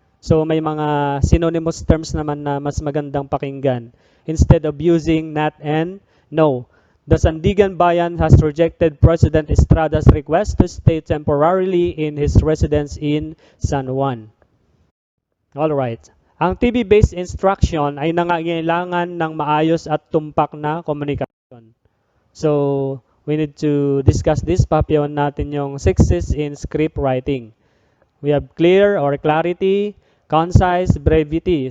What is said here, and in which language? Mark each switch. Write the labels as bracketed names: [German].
[Filipino] So may mga synonymous terms naman na mas magandang pakinggan. [English] Instead of using not and no. The Sandiganbayan has rejected President Estrada's request to stay temporarily in his residence in San Juan. Alright. [Filipino] Ang TV-based instruction ay nangangailangan ng maayos at tumpak na komunikasyon. [English] So, we need to discuss this. [Filipino] Papiyawan natin yung [English] 6 in script writing. We have clear or clarity, concise, brevity.